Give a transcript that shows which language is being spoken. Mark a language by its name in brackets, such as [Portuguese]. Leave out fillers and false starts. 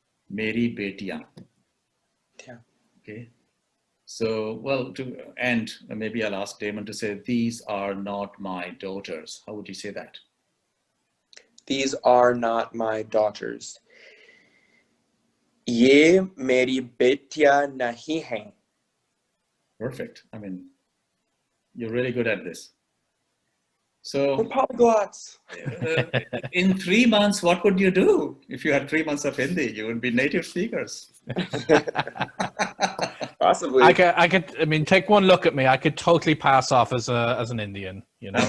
[Hindi] Meri betiya. [English] Yeah. Okay. So, well, to end, maybe I'll ask Damon to say, these are not my daughters. How would you say that? These are not my daughters. [Hindi] ये मेरी बेटियां नहीं हैं. [English] Perfect. I mean, you're really good at this. So, We're polyglots. in 3 months, what would you do? If you had 3 months of Hindi, you would be native speakers. Possibly. I mean, take one look at me. I could totally pass off as an Indian, you know?